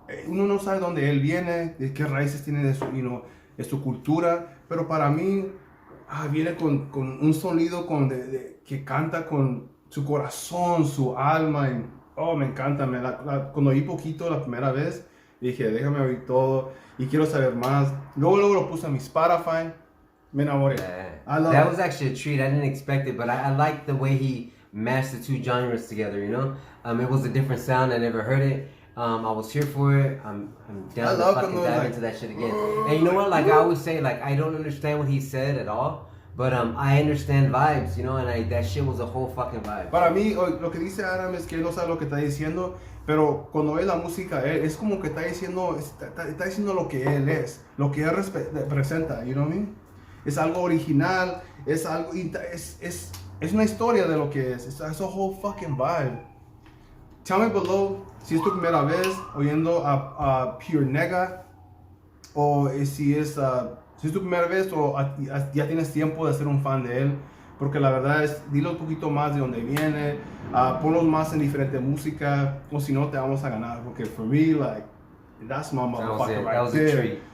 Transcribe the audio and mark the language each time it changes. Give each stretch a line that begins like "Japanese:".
Spanish: uno no sabe dónde él viene, de qué raíces tiene de su, de su cultura, pero para mí viene con un sonido que canta con su corazón, su alma. Y, me encanta. Cuando oí poquito la primera vez, dije, déjame oír todo y quiero saber más. Luego lo puse a mi Spotify. Me enamoré.
English: That was actually a treat. I didn't expect it, but I liked the way he mashed the two genres together, you know? It was a different sound. I never heard it. I was here for it. I'm down to fucking dive into that shit again. And you know what? Like I always say, like I don't understand what he said at all, but I understand vibes, you know? And that shit was a whole fucking vibe.
Spanish: Para mí, lo que dice Adam es que él no sabe lo que está diciendo, pero cuando ve la música, es como que está diciendo lo que él es, lo que él representa,
English: you know what I mean?
Spanish: Es algo original, es algo, es una historia de lo que es.
English: It's a whole fucking vibe. Tell me below
Spanish: si es tu primera vez oyendo a Pure NEGGA, o si es tu primera vez o ya tienes tiempo de ser un fan de él, porque la verdad es, dile un poquito más de dónde viene, ponlos más en diferente música, o si no te vamos a ganar, porque
English: for me, like, that's my motherfucker right there.